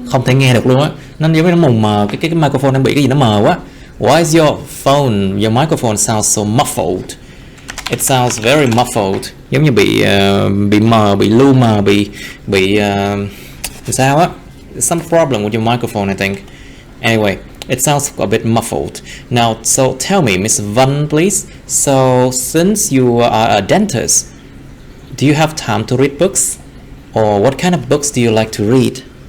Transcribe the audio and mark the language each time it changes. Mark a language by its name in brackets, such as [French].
[Vietnamese] Không thể nghe được luôn á. Nó giống như nó mù mờ. Cái microphone đang bị cái gì nó mờ quá. [English] Why is your microphone sounds so muffled? It sounds very muffled. [Vietnamese] giống như bị mờ, bị lu mờ, bị sao á, [English] some problem with your microphone I think. Anyway, it sounds a bit muffled. Now, so tell me, Miss Vân, please. So, since you are a dentist, do you have time to read books? Or what kind of books do you like to read?